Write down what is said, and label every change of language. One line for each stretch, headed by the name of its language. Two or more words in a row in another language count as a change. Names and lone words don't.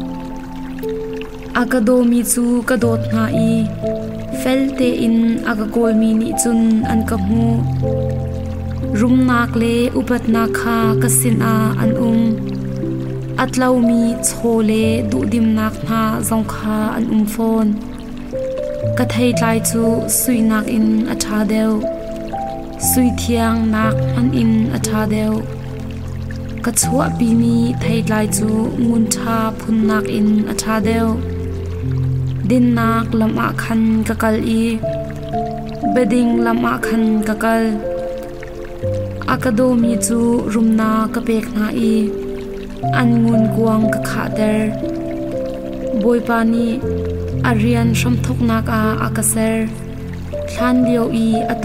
Hmar: akadomi chu kadot na i felte in akakol mi ni chun an ka mu rum nak le upat na kha kasin a an atlau mi chole du dim nak na zong kha an phone ka thai tlai chu sui nak in atha deu sui thiang nak an in atha deu ka chua pi mi thai tlai chu ngun tha phun nak in atha deu din nak lama khan kakal i beding lama khan kakal akadomi chu rumna kapek na i an ngun kuang ka khater boipani arian shamthok nak a akaser thlan liao i atu